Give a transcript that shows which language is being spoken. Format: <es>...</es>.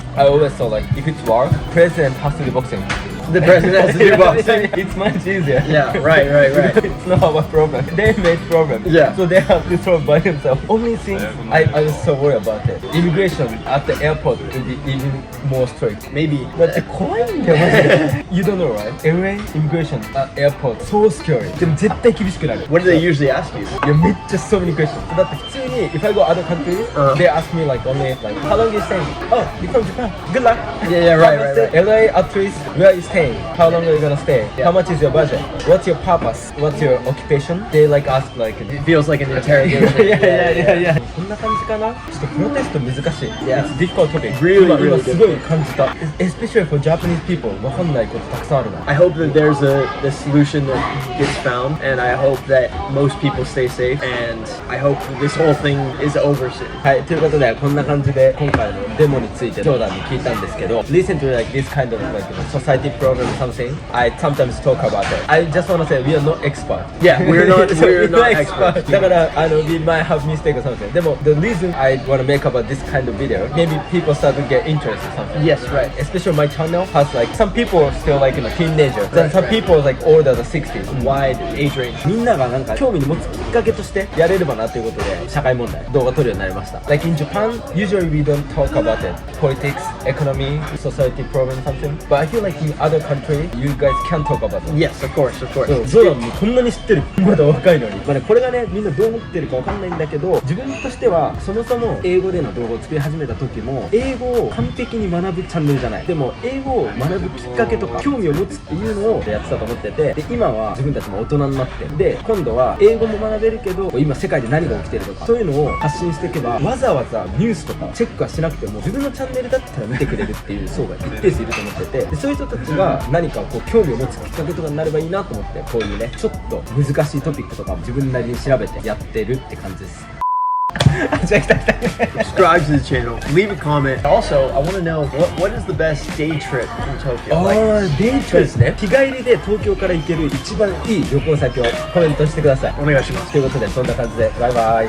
<en>I always thought like if it's war, president has to do boxing. the president has to do boxing. It's much easier. Yeah, right. It's not our problem. They made problem. Yeah. So they have to solve by themselves. Only thing I was so worried about it. Immigration at the airport will be even more strict. Maybe.</en> <ja>だって怖いんだよマジで</ja> <en>You don't know, right? LA immigration at airport so scary.</en> <ja>でも絶対厳しくなる</ja> <en>What do they usually ask you?</en> <ja>いやめっちゃ</ja> <en>so many questions</en> <ja>だって普通に</ja> <en>if I go other countries、they ask me like only like how long you staying? Oh, you from Japan? Good luck. Yeah, right. LA at least where you staying? How long are you gonna stay? How much is your budget? What's your purpose? What's your occupation? They like ask like It feels like an interrogation. yeah.</en> <ja>こんな感じかなちょっとプロテスト難しい</ja> <en>Yeah. It's difficult topic Really,</en> <ja>今</ja> <en>really</en> <ja>すごい感じた</ja> <en>Especially for Japanese people</en> <ja>わかんないことたくさんあるな</ja> <en>I hope that there's the solution that gets found, and I hope that most people stay safe, and I hope this whole thing is over soon.</en> <ja>はい、ということでこんな感じで今回のデモについてジョーダンに聞いたんですけど</ja> <en>Recently like this kind of like society problem or something I sometimes talk about it I just want to say we are not expert Yeah, we're not experts.</en> <ja>だから</ja> <en>we might have mistake or something</en> <ja>でも</ja> <en>the reason I want to make about this kind of video maybe people start to get interested or something Yes, right. Especially my channel has like some people are still like teenager then some people like older than 60s Wide age range.</en> <ja>みんながなんか興味に持つきっかけとしてやれればなということで社会問題動画撮るようになりました</ja> <en>Like in Japan usually we don't talk about it politics, economy, society problem something but I feel like in other countries you guys can talk about it Yes, of course.</en> <ja>そうジョーダンもこんなに知ってるまだ若いのに、まあね、これがねみんなどう思ってるかわかんないんだけど自分としてはそもそも英語での動画を作り始めた時も英語を完璧に学ぶチャンネルじゃないでも英語を学ぶきっかけとか興味を持つっていうのをやってたと思っててで今は自分たちも大人になってで今度は英語も学べるけど今世界で何が起きてるとかそういうのを発信していけばわざわざニュースとかチェックはしなくても自分のチャンネルだったら見てくれるっていう層が一定数いると思っててでそういう人たちが何かこう興味を持つきっかけとかになればいいなと思ってこういうねちょっと難しいトピックとかも自分なりに調べてやってるって感じですじゃあ来た</ja> <en>Subscribe to the channel. Leave a comment. Also, I want to know what is the best day trip in Tokyo?</en> <ja>ああ、デイトですね日帰りで東京から行ける一番いい旅行先をコメントしてくださいお願いします。ということでそんな感じでバイバイ</ja>